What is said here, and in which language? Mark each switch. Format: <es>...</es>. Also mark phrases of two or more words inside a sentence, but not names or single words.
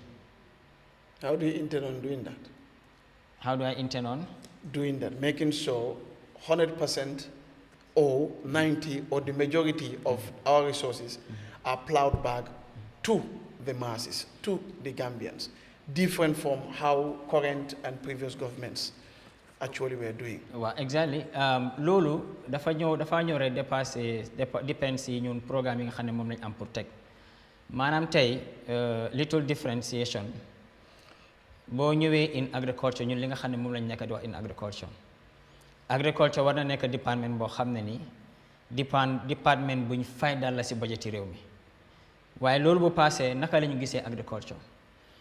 <en>How do you intend on doing that? How do I intend on? Doing that, making sure 100% or 90 or the majority of our resources are plowed back to the masses, to the Gambians, different from how current and previous governments actually were doing. Well, exactly.</en> <wo>Lolu dafa ñëw rek dépend si ñun programme yi nga xam ne moom lañ am pour teg maanaam tey</wo> <en>little differentiation</en> <wo>boo ñëwee</wo> <en>in agriculture</en> <wo>ñun li nga xam ne moom lañ nekk di wax</wo> <en>in agriculture</en> <wo>war na nekk département boo xam ne ni département buñ fay dal la si budget réew mi waaye loolu bu passé naka la ñu gisee agriculture</wo>